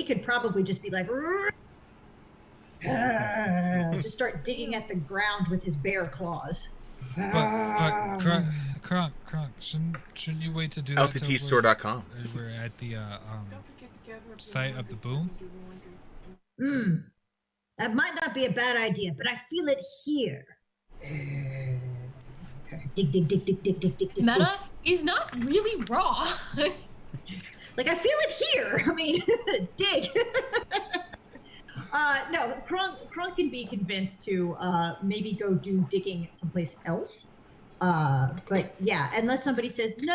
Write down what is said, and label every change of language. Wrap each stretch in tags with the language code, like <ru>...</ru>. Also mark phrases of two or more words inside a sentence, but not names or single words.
<en>So he could probably just be like, Just start digging at the ground with his bare claws. But Kronk, shouldn't you wait to do that till LTTstore.com. we're at the site of the boom? That might not be a bad idea, but I feel it here. Dig, dig, dig, dig, dig, dig, dig, dig. Meta, he's not really raw. Like, I feel it here. I mean, dig. No, Kronk can be convinced to maybe go do digging someplace else. But yeah, unless somebody says, no,</en>